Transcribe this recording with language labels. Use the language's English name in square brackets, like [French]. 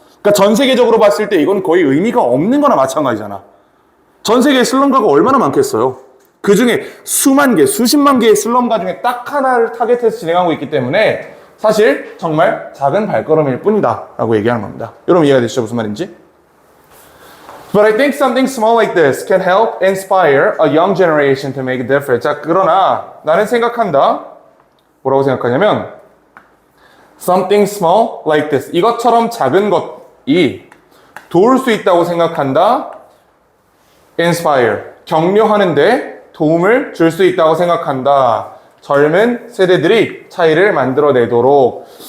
[Korean] 그러니까 전 세계적으로 봤을 때 이건 거의 의미가 없는 거나 마찬가지잖아. 전 세계의 슬럼가가 얼마나 많겠어요. 그 중에 수만 개, 수십만 개의 슬럼가 중에 딱 하나를 타겟해서 진행하고 있기 때문에 사실 정말 작은 발걸음일 뿐이다 라고 얘기하는 겁니다. 여러분 이해가 되시죠? 무슨 말인지? [English] But I think something small like this can help inspire a young generation to make a difference. [Korean] 자, 그러나 나는 생각한다. 뭐라고 생각하냐면 [English] something small like this. [Korean] 이것처럼 작은 것이 도울 수 있다고 생각한다. [English] inspire. [Korean] 격려하는데 도움을 줄 수 있다고 생각한다. 젊은 세대들이 차이를 만들어내도록.